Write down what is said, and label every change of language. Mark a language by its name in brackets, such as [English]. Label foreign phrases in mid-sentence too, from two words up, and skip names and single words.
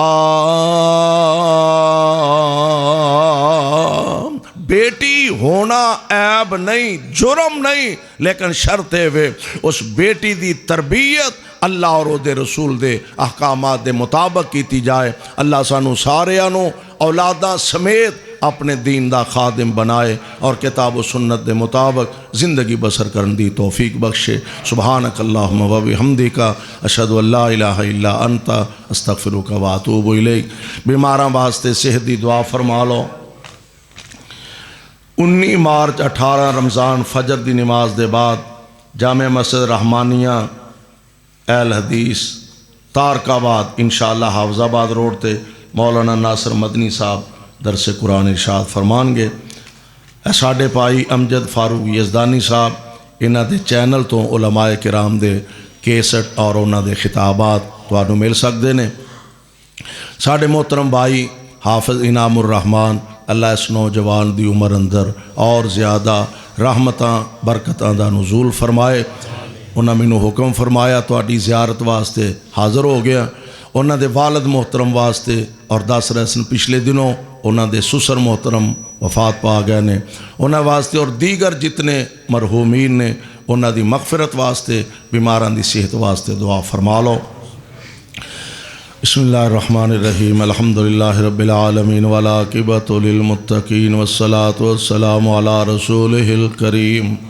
[Punjabi] بیٹی ہونا عیب نہیں جرم نہیں لیکن شرط ہے اس بیٹی دی تربیت اللہ اور دے رسول دے احکامات دے مطابق کیتی جائے. اللہ سانو سارے انو اولادہ سمیت اپنے دین دا خادم بنائے اور کتاب و سنت دے مطابق زندگی بسر کرن دی توفیق بخشے. [Arabic] سبحانک اللہم و بحمدک اشہد ان لا الہ الا انت استغفرک و اتوب الیک. [Punjabi] بیماراں واسطے صحت دی دعا فرما لو. 19 مارچ 18 رمضان فجر دی نماز دے بعد جامع مسجد رحمانیہ اہل حدیث تارکآباد انشاءاللہ حافظ آباد روڈ تے مولانا ناصر مدنی صاحب درس قرآن ارشاد فرمان گے. ساڈے پائی امجد فاروق یزدانی صاحب انہاں دے چینل تو علماء کرام دے کیسٹ اور انہاں دے خطابات تانوں مل سکدے نے. ساڈے محترم بھائی حافظ انعام الرحمان اللہ اس نوجوان دی عمر اندر اور زیادہ رحمتاں برکتاں دا نزول فرمائے. انہاں مینوں حکم فرمایا تہاڈی زیارت واسطے حاضر ہو گیا. انہاں دے والد محترم واسطے اور دس رسن پچھلے دنوں انہاں دے سسر محترم وفات پا گئے نے. انہاں واسطے اور دیگر جتنے مرحومین نے انہاں دی مغفرت واسطے بیماران دی صحت واسطے دعا فرما لو. [Arabic] بسم اللہ الرحمن الرحیم الحمدللہ رب العالمین والعاقبۃ للمتقین والصلاة والسلام علی رسولہ الکریم.